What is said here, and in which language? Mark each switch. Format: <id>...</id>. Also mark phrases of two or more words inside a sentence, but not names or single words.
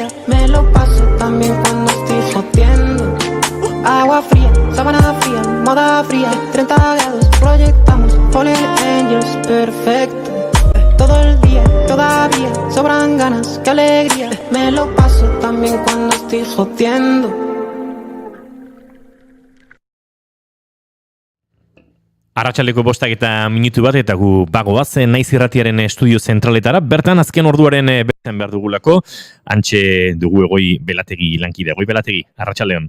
<es>Me lo paso también cuando estoy jodiendo. Agua fría, sábana fría, almohada fría, 30 grados, proyectamos Fallen Angels, perfecto. Todo el día, todavía, sobran ganas, qué alegría. Me lo paso también cuando estoy jodiendo.</es> <eu>Arratsaldeko 5 bat eta gu bagoaz Naiz Irratiaren estudio zentraletara, bertan azken orduaren bertan behar dugulako, antxe dugu Egoi Belategi lankide. Egoi Belategi, arratsaldeon.</eu>